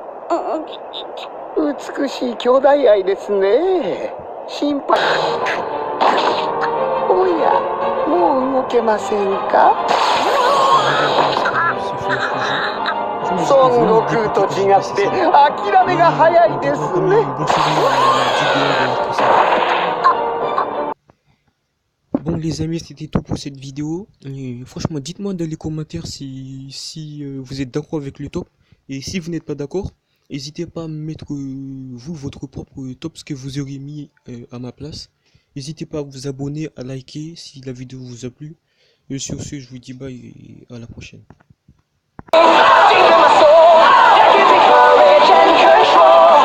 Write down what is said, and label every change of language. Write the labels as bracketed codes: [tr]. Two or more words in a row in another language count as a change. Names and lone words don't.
[ja] 美しい兄弟愛ですね。心配。おや、もう動けませんか。孫悟空と違って諦めが早いですね。 [fr] Bon Bon les amis, c'était tout pour cette vidéo. Et franchement, dites-moi dans les commentaires si vous êtes d'accord avec le top. Et si vous n'êtes pas d'accord, n'hésitez pas à mettre vous votre propre top, ce que vous aurez mis à ma place. N'hésitez pas à vous abonner, à liker si la vidéo vous a plu. Et sur ce, je vous dis bye et à la prochaine. [en] Deep in my soul, that gives me courage and control.